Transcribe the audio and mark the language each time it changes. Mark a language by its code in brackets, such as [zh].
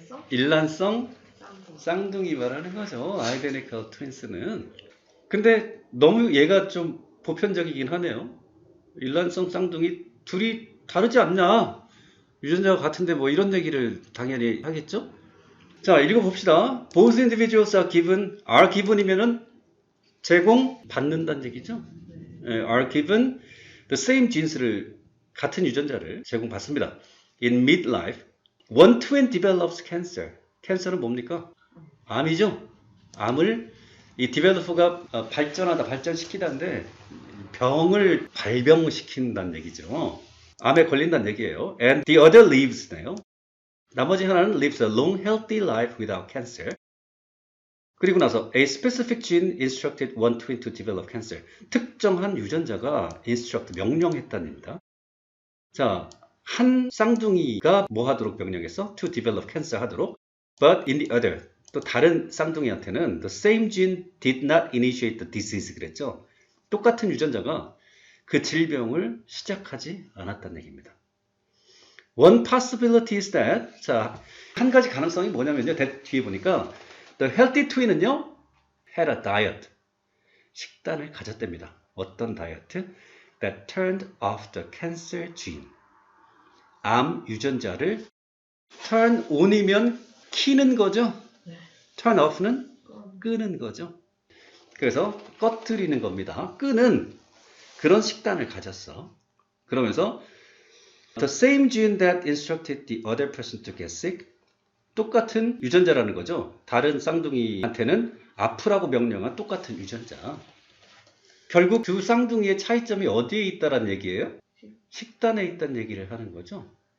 [ko] 일란성 쌍둥이 말하는 거죠. [en] identical twins는. [ko] 근데 너무 얘가 좀 보편적이긴 하네요. 일란성 쌍둥이 둘이 다르지 않냐? 유전자가 같은데 뭐 이런 얘기를 당연히 하겠죠? 자, 읽어봅시다. [en] Both individuals are given [ko] 이면은 제공받는다는 얘기죠. [en] are given the same genes를 [ko] 같은 유전자를 제공받습니다. [en] In midlife, one twin develops cancer. [ko] 캔서는 뭡니까? 암이죠? 암을 이 디벨로퍼가 발전시키다는데 병을 발병시킨다는 얘기죠. 암에 걸린다는 얘기예요. [en] And the other lives네요. [ko] 나머지 하나는 [en] lives a long, healthy life without cancer. [ko] 그리고 나서 [en] a specific gene instructed one twin to develop cancer. [ko] 특정한 유전자가 instruct, 명령했다는 얘기입니다. 자, 한 쌍둥이가 뭐 하도록 명령했어? [en] To develop cancer [ko] 하도록. [en] But in the other, [ko] 또 다른 쌍둥이한테는 [en] the same gene did not initiate the disease [ko] 그랬죠. 똑같은 유전자가 그 질병을 시작하지 않았다는 얘기입니다. [en] One possibility is that, [ko] 자, 한 가지 가능성이 뭐냐면요. 뒤에 보니까 [en] the healthy twin은요, had a diet. [ko] 식단을 가졌답니다. 어떤 다이어트? [en] That turned off the cancer gene. [ko] 암 유전자를 turn on이면 키는 거죠. 네. turn off는 끄는 거죠. 그래서 꺼뜨리는 겁니다. 끄는 그런 식단을 가졌어. 그러면서 [en] the same gene that instructed the other person to get sick. [ko] 똑같은 유전자라는 거죠. 다른 쌍둥이한테는 아프라고 명령한 똑같은 유전자. 결국 두 쌍둥이의 차이점이 어디에 있다는 얘기예요? 식단에 있다는 얘기를 하는 거죠.